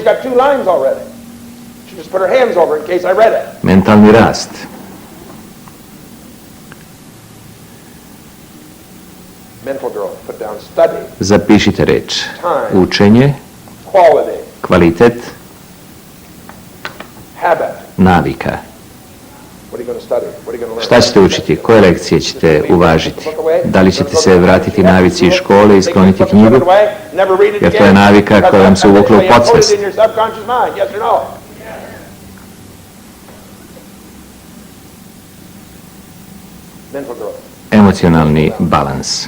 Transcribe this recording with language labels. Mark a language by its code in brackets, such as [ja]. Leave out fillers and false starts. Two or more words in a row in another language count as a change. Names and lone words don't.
[sr] Mentalni rast. Zapišite reč. Učenje, kvalitet, navika. [en] What are you going to study? What are you going to learn? [sr] Šta ćete učiti? Koje lekcije ćete uvažiti? Da li ćete se vratiti navici iz škole i skloniti knjigu? Jer to je navika koja vam se uvukla u podsvest. Emocionalni balans.